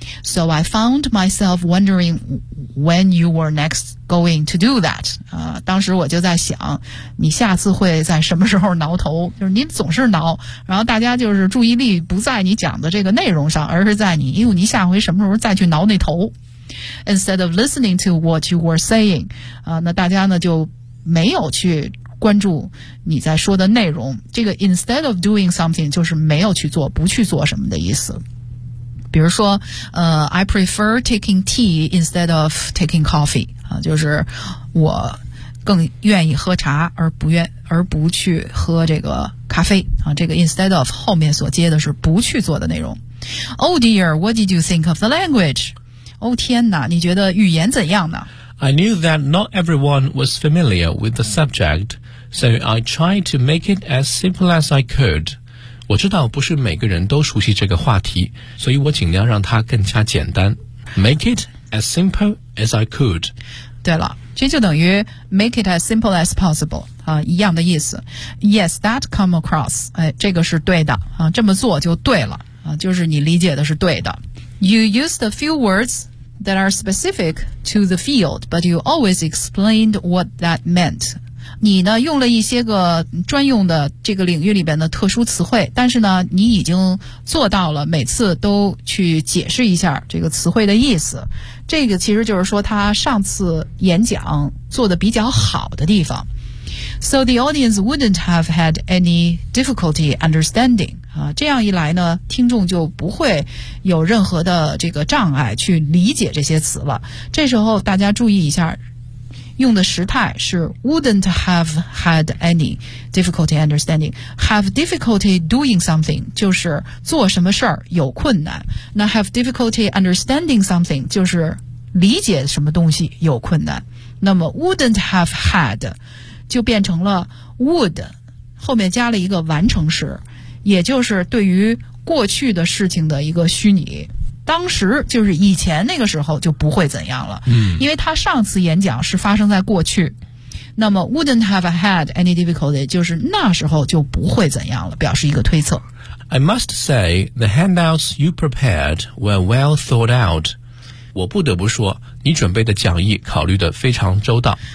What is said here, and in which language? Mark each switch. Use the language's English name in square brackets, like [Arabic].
[English] So I found myself wondering when you were next going to do that. [Chinese] 当时我就在想，你下次会在什么时候挠头？就是你总是挠，然后大家就是注意力不在你讲的这个内容上，而是在你，你下回什么时候再去挠那头？ [English] Instead of listening to what you were saying, [Chinese] 那大家呢就没有去关注你在说的内容。这个 [English] instead of doing something [Chinese] 就是没有去做，不去做什么的意思。比如说 [English] I prefer taking tea instead of taking coffee, [Chinese] 就是我更愿意喝茶而不去喝这个咖啡。这个 [English] instead of [Chinese] 后面所接的是不去做的内容。 [English] Oh dear, what did you think of the language? [Chinese] 哦天哪，你觉得语言怎样呢？ [English] I knew that not everyone was familiar with the subject, so I tried to make it as simple as I could. [Chinese] 我知道不是每个人都熟悉这个话题，所以我尽量让它更加简单。 [English] Make it as simple as I could. [Chinese] 对了，这就等于 [English] make it as simple as possible, [Chinese] 一样的意思。 [English] Yes, that come across. [Chinese] 这个是对的，这么做就对了，就是你理解的是对的。 [English] You used a few words... that are specific to the field, but you always explained what that meant. [Chinese] 你呢用了一些个专用的这个领域里边的特殊词汇，但是呢你已经做到了每次都去解释一下这个词汇的意思。这个其实就是说他上次演讲做得比较好的地方。 [English] So the audience wouldn't have had any difficulty understanding. [Chinese] 这样一来呢，听众就不会有任何的这个障碍去理解这些词了。这时候大家注意一下，用的时态是 [English] wouldn't have had any difficulty understanding. Have difficulty doing something [Chinese] 就是做什么事儿有困难。那 [English] have difficulty understanding something [Chinese] 就是理解什么东西有困难。那么 [English] wouldn't have had... [Chinese] 就变成了 would 后面加了一个完成时，也就是对于过去的事情的一个虚拟，当时就是以前那个时候就不会怎样了。因为他上次演讲是发生在过去，那么 [English] wouldn't have had any difficulty [Chinese] 就是那时候就不会怎样了，表示一个推测。 [English] I must say the handouts you prepared were well thought out. [Chinese] 我不得不说你准备的讲义考虑得非常周到。